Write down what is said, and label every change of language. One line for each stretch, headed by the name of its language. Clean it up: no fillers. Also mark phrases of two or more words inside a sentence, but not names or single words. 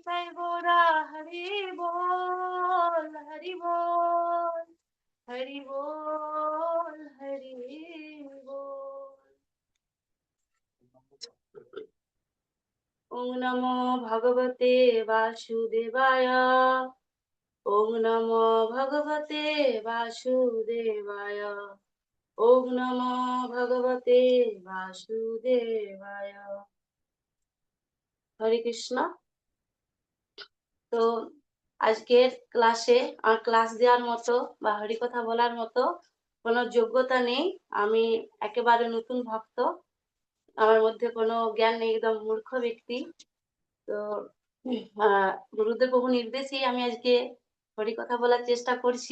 Bangla: গোরা হরি বল, হরি বল, হরি বল, হরি বল।
Sanskrit: ওম নমো ভগবতে বাসুদেবায়, ওম নমো ভগবতে বাসুদেবায়, ওম নমো ভগবতে বাসুদেবায়।
Bangla: হরে কৃষ্ণ। তো আজকের ক্লাসে আর ক্লাস দেওয়ার মতো বা হরিকথা বলার মতো কোনো যোগ্যতা নেই। আমি একেবারে নতুন ভক্ত, আমার মধ্যে কোনো জ্ঞান নেই, একদম মূর্খ ব্যক্তি। তো গুরুদেব প্রভু নির্দেশেই আমি আজকে হরিকথা বলার চেষ্টা করছি।